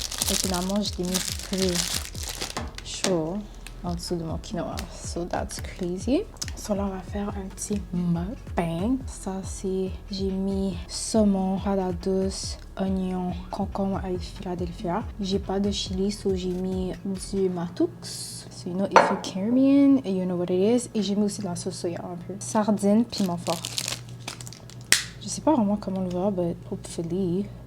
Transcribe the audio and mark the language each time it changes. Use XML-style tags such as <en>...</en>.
<fr>Et finalement, je l'ai mis plus chaud en dessous de mon quinoa.</fr> <en>So that's crazy.</en> <fr>So là, on va faire un petit mukbang. Ça, c'est... J'ai mis saumon, pâte douce, oignon, concombre avec Philadelphia. J'ai pas de chili, so j'ai mis du matux.</fr> <en>So you know, if you're Caribbean, you know what it is.</en> <fr>Et j'ai mis aussi de la sauce soya un peu. Sardines, piment fort. Je sais pas vraiment comment le voir,</fr> <en>but hopefully...</en>